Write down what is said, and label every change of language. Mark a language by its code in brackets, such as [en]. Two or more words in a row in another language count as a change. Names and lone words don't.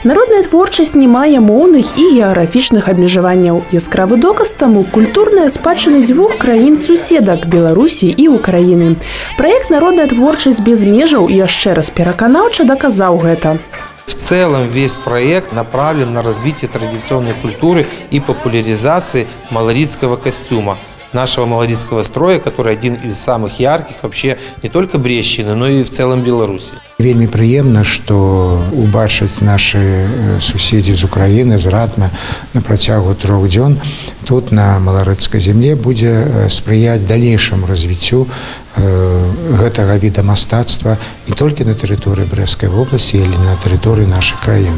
[be] Народная творчасць не мае моўных і геаграфічных абмежаванняў. Яскравы доказ таму культурная спадчына дзвюх краін-суседак – Беларусі і Украіны. Праект «Народная творчасць без межаў» яшчэ раз пераканаўча доказаў гэта. [ru] В целом весь проект направлен на развитие традиционной культуры и популяризации малоритского костюма, нашего малоритского строя, который один из самых ярких вообще не только Брещины, но и в целом Беларуси. [be] Вельмі прыемна, што убачыць нашы суседзі з Украіны, з Ратна на працягу 3 дзён тут на маларыцкай земле будзе спрыяць далейшаму развіццю гэтага віда мастацтва не толькі на тэрыторыі Брэсцкай вобласці, але на тэрыторыі нашай краіны.